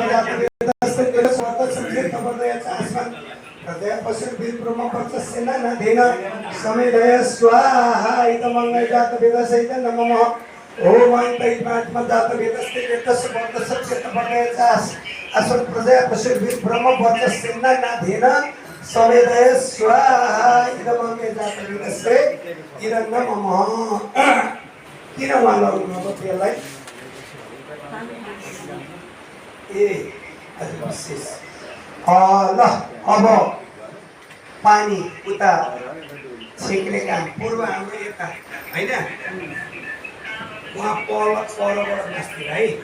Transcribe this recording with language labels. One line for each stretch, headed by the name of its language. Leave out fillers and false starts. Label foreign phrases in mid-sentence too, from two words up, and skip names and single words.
Sanskrit: जात वेदस्य वर्ध सत्य वर्धे चास्म प्रजा पशु ब्रह्म पतस्य नारायण समीरय स्वाहा इदमंगल जात वेदस्य नमः ओम ऐं दैवात्म जात वेदस्य वर्ध सत्य वर्धे चास्म प्रजा पशु ब्रह्म पतस्य नारायण समीरय स्वाहा इदमंगल जात वेदस्य नमः
Nepali: किन मानौँ त्यसलाई ए अझ विशेष ल अब पानी उता छेक्ने काम पूर्व हाम्रो यता होइन उहाँ परबाट मास्तिर है